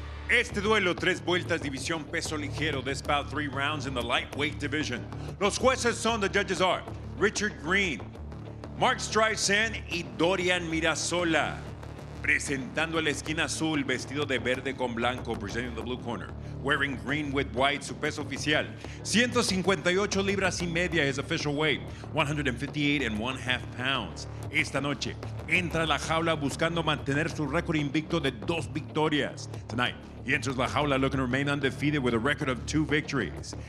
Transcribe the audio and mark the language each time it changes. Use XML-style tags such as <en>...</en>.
<es>Este duelo, 3 vueltas, división peso ligero.</es> <en>This bout 3 rounds in the lightweight division.</en> <es>Los jueces son,</es> <en>the judges are</en> <es>Richard Green, Mark Streisand y Dorian Mirasola. Presentando a la esquina azul, vestido de verde con blanco,</es> <en>presenting the blue corner. Wearing green with white,</en> <es>su peso oficial. 158 libras y media,</es> <en>his official weight. 158.5 pounds.</en> <es>Esta noche, entra a La Jaula buscando mantener su récord invicto de 2 victorias.</es> <en>Tonight, he enters La Jaula looking to remain undefeated with a record of 2 victories.</en>